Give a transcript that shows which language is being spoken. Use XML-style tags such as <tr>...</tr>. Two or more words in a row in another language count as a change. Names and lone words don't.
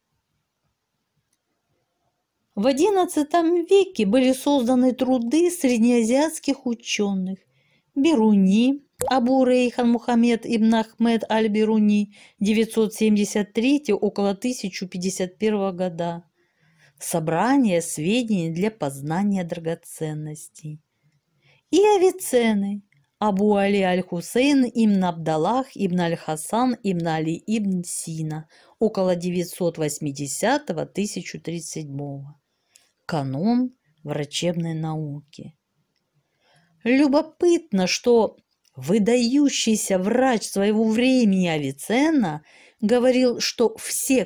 <ru>В XI веке были созданы труды среднеазиатских ученых Бируни, Абу Рейхан Мухаммед ибн Ахмед аль-Бируни, 973 около 1051 года. Собрание сведений для познания драгоценностей. И Авиценны, Абу Али аль-Хусейн ибн Абдаллах ибн аль-Хасан ибн Али ибн Сина, около 980-1037. Канон врачебной науки. Любопытно, что выдающийся врач своего времени Авиценна говорил, что все</ru>